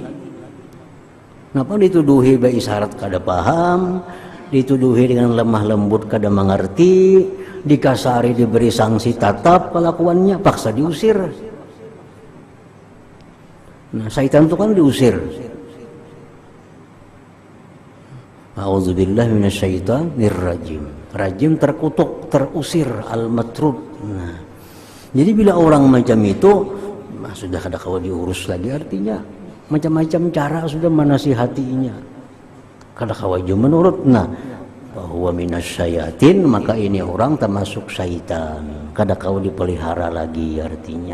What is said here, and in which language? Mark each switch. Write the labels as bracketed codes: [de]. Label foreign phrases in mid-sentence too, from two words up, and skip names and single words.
[bjn] Kenapa dituduhi isyarat kada paham, dituduhi dengan lemah lembut kada mengerti, dikasari diberi sanksi tatap kelakuannya, paksa diusir. Nah, syaitan itu kan diusir. [ar] أعوذ بالله من الشيطان الرجيم. [bjn] Rajim terkutuk, terusir, al-matrud. Nah, jadi bila orang macam itu sudah kada kawa diurus lagi, artinya macam-macam cara sudah menasihatinya, kada kawa juga menurut. Nah, bahwa minasyayatin, maka ini orang termasuk syaitan, kada kawa dipelihara lagi artinya.